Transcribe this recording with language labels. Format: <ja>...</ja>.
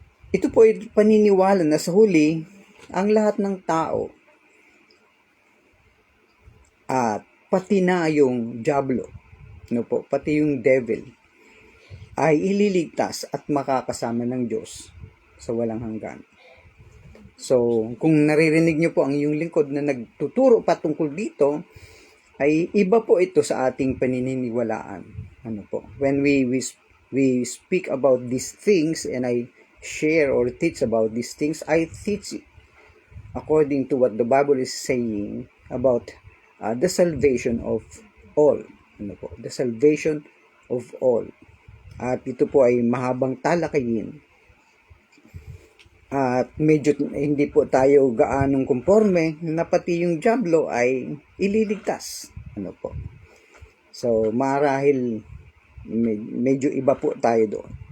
<tl>Ito po ay paniniwala na sa huli, ang lahat ng tao at pati na yung diablo, pati yung devil, ay ililigtas at makakasama ng Diyos sa walang hanggan. So, kung naririnig nyo po ang iyong lingkod na nagtuturo patungkol dito, ay iba po ito sa ating paniniwalaan. Ano po?</tl> <en>When we speak about these things and I share or teach about these things, I teach according to what the Bible is saying about the salvation of all.</en> <tl>Ano po?</tl> <en>The salvation of all.</en> <tl>At ito po ay mahabang talakayin. At medyo hindi po tayo gaanong konforme na pati yung dyablo ay ililigtas. Ano po? So, marahil medyo iba po tayo doon.</tl>